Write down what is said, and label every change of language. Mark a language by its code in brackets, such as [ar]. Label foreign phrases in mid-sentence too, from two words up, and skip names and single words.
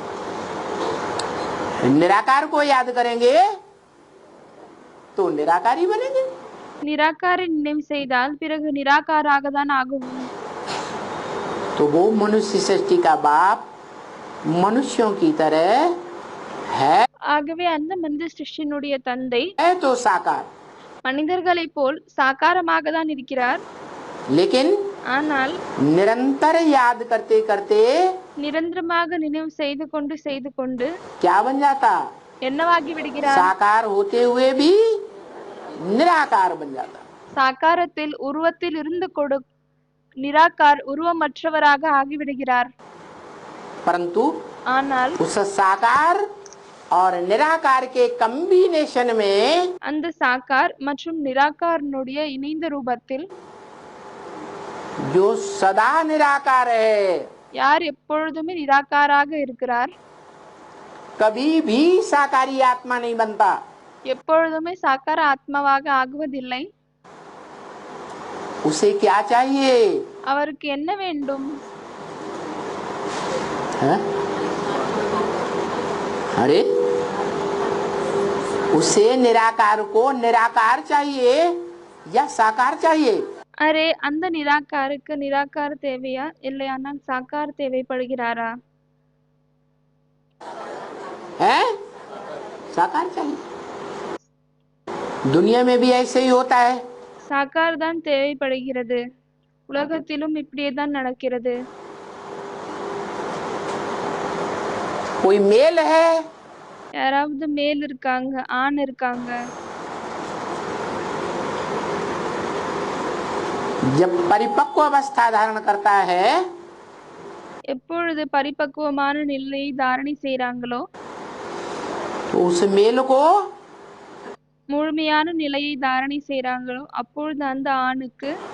[hi] निराकार को याद करेंगे तो निराकारी बनेंगे. [ta] நிராகாரை நினைவு செய்தால் பிறகு நிராகாராக தான் ஆகுவோம். [hi] तो वो मनुष्य सृष्टि का बाप मनुष्यों की तरह है. [ta] ஆகவே அந்த மனித சிருஷ்டியினுடைய தந்தை [hi] है तो साकार, [ta] மனிதர்களை போல் சாக்காரமாக தான் இருக்கிறார். [hi] लेकिन [ta] ஆனால் [hi] निरंतर याद करते करते [ta] நிரந்தரமாக நினைவு செய்து கொண்டு [hi] क्या बन जाता? [ta] என்னவாகி விடுகிறார்? [hi] साकार होते हुए भी निराकार बन जाता. [ta] சாக்காரத்தில் உருவத்தில் இருந்து நிராகார் உருவமற்றவராக ஆகிவிடுகிறார். [hi] परंतु [ta] ஆனால் [hi] उस साकार और निराकार के कॉम्बिनेशन में [ta] அந்த சாக்கார் மற்றும் நிராகாரனுடைய இணைந்த ரூபத்தில் [hi] जो सदा निराकार है, [ta] யார் எப்பொழுதுமே நிராகாராக இருக்கிறார், [hi] कभी भी साकारी आत्मा नहीं बनता. [ta] எப்பொழுதுமே சாக்கார ஆத்மாவாக ஆகுவதில்லை. [hi] उसे क्या चाहिए? [ta] அவருக்கு என்ன வேண்டும்? [hi] है? अरे उसे निराकार को निराकार चाहिए या साकार चाहिए? [ta] அரே, அந்த நிராகாருக்கு நிராகார் தேவையா இல்லையானால் சாக்கார் தேவைப்படுகிறாரா? [hi] है साकार चाहिए। दुनिया में भी ऐसे ही होता है। [ta] சாக்கார் தான் தேவைப்படுகிறது. உலகத்திலும் இப்படியே தான் நடக்கிறது. [hi] कोई मेल है, [ta] யாராவது மேல் இருக்காங்க, ஆண் இருக்காங்க. [hi] जब परिपक्व अवस्था धारण करता है [ta] எப்பொழுது பரிபக்குவமான நிலையை தாரணை செய்றாங்களோ, [hi] तो उस मेल को [ta] முழுமையான நிலையை தாரணை செய்றாங்களோ, அப்பொழுது அந்த ஆணுக்கு